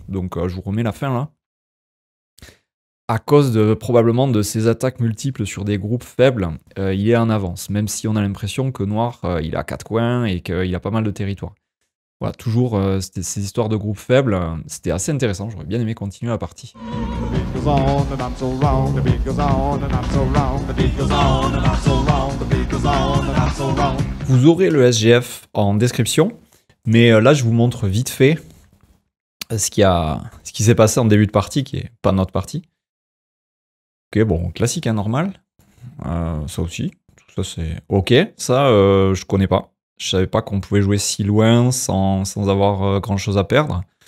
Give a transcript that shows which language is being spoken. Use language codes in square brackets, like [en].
[fr] Donc, je vous remets la fin là. À cause probablement de ses attaques multiples sur des groupes faibles, il est en avance. Même si on a l'impression que Noir, il a 4 coins et qu'il a pas mal de territoire. Voilà, toujours ces histoires de groupes faibles, c'était assez intéressant. J'aurais bien aimé continuer la partie. [en] goes on and I'm so wrong. The beat goes on and I'm so wrong. The beat goes on and I'm so wrong. The beat goes on and I'm so wrong. [fr] Vous aurez le SGF en description, mais là je vous montre vite fait ce qui s'est passé en début de partie, qui est pas notre partie. Ok, bon, classique, hein, normal. Ça aussi, tout ça c'est ok. Ça, je connais pas. Je savais pas qu'on pouvait jouer si loin sans avoir grand chose à perdre.